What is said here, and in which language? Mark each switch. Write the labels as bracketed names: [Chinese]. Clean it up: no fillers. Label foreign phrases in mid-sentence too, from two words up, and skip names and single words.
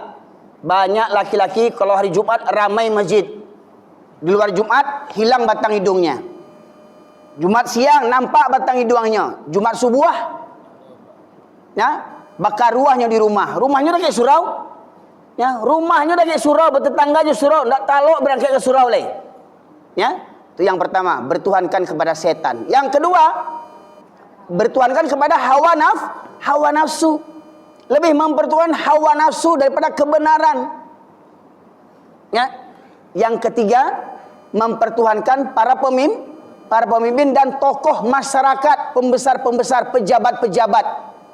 [Indonesian] Banyak laki-laki kalau hari Jumat ramai masjid. Di luar Jumat hilang batang hidungnya. Jumat siang nampak batang hidungnya. Jumat subuh, ya, bakar ruahnya di rumah. Rumahnya udah kayak surau. Ya, rumahnya udah kayak surau, bertetangganya surau, [Minangkabau] ndak talok berangkat ke surau leh. [Indonesian] Ya, itu yang pertama, bertuhankan kepada setan. Yang kedua, bertuhankan kepada hawa nafsu. Lebih mempertuhankan hawa nafsu daripada kebenaran. Ya. Yang ketiga, mempertuhankan para pemimpin dan tokoh masyarakat, pembesar-pembesar, pejabat-pejabat.